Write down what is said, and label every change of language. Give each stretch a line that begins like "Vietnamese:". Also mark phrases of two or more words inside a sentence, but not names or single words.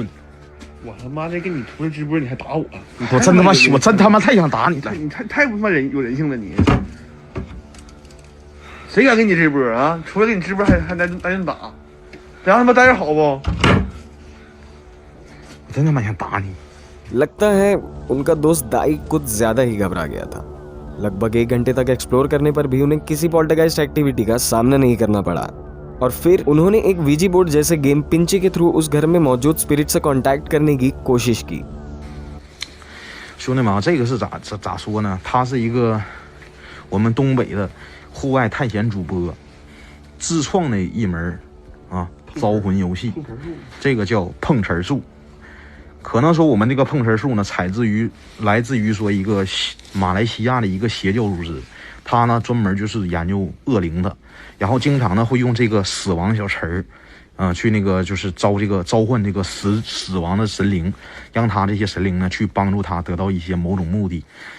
Chinese: 我他妈的给你涂了直播，你还打我？我真他妈，我真他妈太想打你了！你太不他妈有人性了你！谁敢给你这波啊？出来给你直播还来人打，咱他妈待着好不？我真他妈想打你！
Hindi: लगता है उनका दोस्त दाई कुछ ज्यादा ही घबरा गया था। लगभग 1 घंटे तक एक्सप्लोर करने पर भी उन्हें किसी
English: poltergeist activity
Hindi: का सामना नहीं करना पड़ा और फिर उन्होंने एक
English: Ouija board
Hindi: जैसे गेम पिंची के थ्रू उस घर में मौजूद स्पिरिट से कांटेक्ट करने की कोशिश की।
Chinese: 兄弟们啊，这个是咋说呢？他是一个我们东北的户外探险主播自创的一门招魂游戏，这个叫碰瓷术。可能说我们这个碰瓷术呢，来自于说一个马来西亚的一个邪教组织，他呢专门就是研究恶灵的，然后经常呢会用这个死亡小词儿，去那个就是召唤这个死亡的神灵，让他这些神灵呢去帮助他得到一些某种目的。